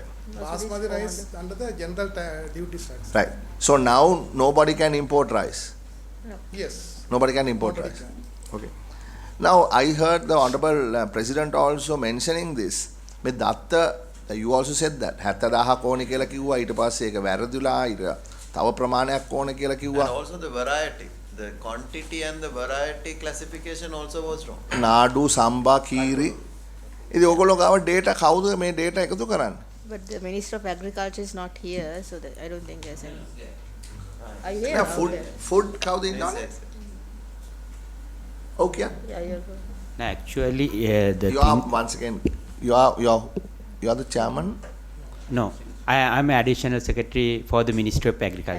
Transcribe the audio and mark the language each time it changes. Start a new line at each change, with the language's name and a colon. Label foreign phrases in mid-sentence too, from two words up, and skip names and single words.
English: Basmati rice under the general duty tax. Right. So now nobody can import rice. Yes. Nobody can import Nobody rice. can. Okay. Now I heard the Honorable President also mentioning this. With that, you also said that
Sinhala: 70,000 ඕනේ කියලා කිව්වා ඊට පස්සේ ඒක වැරදිලා ඊට තව ප්‍රමාණයක් ඕනේ කියලා
English: And
Sinhala: කිව්වා.
English: also the variety. The quantity and the variety classification also was wrong.
Sinhala: නාඩු සම්බා කීරි. ඉතින් ඕගොල්ලෝ ගාව data කවුද මේ data එකතු කරන්නේ?
English: But the Minister of Agriculture is not here, so that I don't think there's any. Are you here? Yeah, food කවුද Yes,
Sinhala: ඉන්නවනේ?
English: yes. Okay. Yeah, you're good. No, actually, the You are once again. You are the chairman. no, I'm additional secretary for the Ministry of Agriculture.